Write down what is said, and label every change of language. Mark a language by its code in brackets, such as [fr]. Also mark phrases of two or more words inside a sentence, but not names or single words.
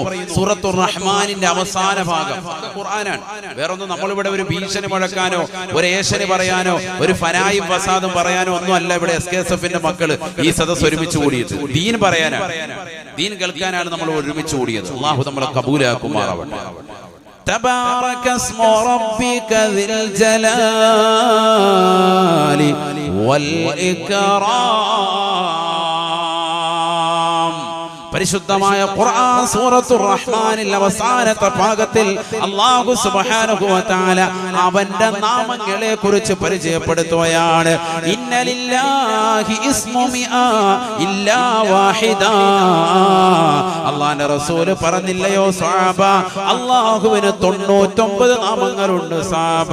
[ml] സൂറത്തുർ റഹ്മാനിന്റെ അവസാന ഭാഗം ഖുർആനാണ്. വേറൊന്നും നമ്മളിവിടെ ഒരു ഭീഷണി മുഴക്കാനോ ഒരു ഏഷണി പറയാനോ ഒരു ഫനായും ഫസാദും പറയാനോ ഒന്നും അല്ല. ഇവിടെ SKSFന്റെ മക്കള് ഈ സദസ്സ് ഒരുമിച്ച് കൂടിയത് ദീൻ പറയാനാണ്, ദീൻ കേൾക്കാനാണ് നമ്മൾ ഒരുമിച്ച് കൂടിയത്. അല്ലാഹു നമ്മളെ കബൂലാക്കുമാറാവട്ടെ. [ar] تبارك اسم ربك ذي الجلال والإكرام. [ml] പരിശുദ്ധമായ ഖുർആൻ സൂറത്തുർ റഹ്മാനിൽ അവസാനത്തെ ഭാഗത്തിൽ അല്ലാഹു [ar] سبحانه وتعالى [ml] അവന്റെ നാമങ്ങളെ കുറിച്ച് പരിചയപ്പെടുത്തുകയാണ്. [ar] إن لله اسم مئة إلا واحدة. [ml] അല്ലാഹുവിന്റെ റസൂൽ പറഞ്ഞില്ലയോ സഹാബ, അല്ലാഹുവിന് 99 നാമങ്ങളുണ്ട് സഹാബ.